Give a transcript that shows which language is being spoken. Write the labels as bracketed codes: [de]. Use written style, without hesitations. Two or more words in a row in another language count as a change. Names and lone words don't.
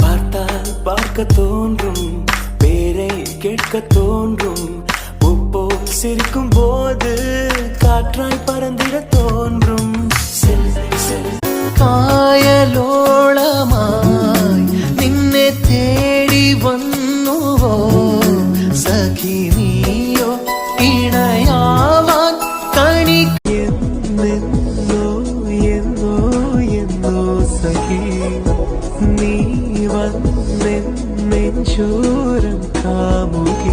[ta] பார்த்தால் பார்க்க தோன்றும், பேரை கேட்க தோன்றும். உப்போல் சிரிக்கும் போது காற்றாய் பறந்திட தோன்றும். செல் செல் [ml] കായലോളമായി നിന്നെ തേടി വന്നുവോ സഖി നീയോ ഇണയാവാൻ കണി എന്നോ എന്നോ എന്നോ സഖി നീ വന്നെഞ്ചോരം കാമു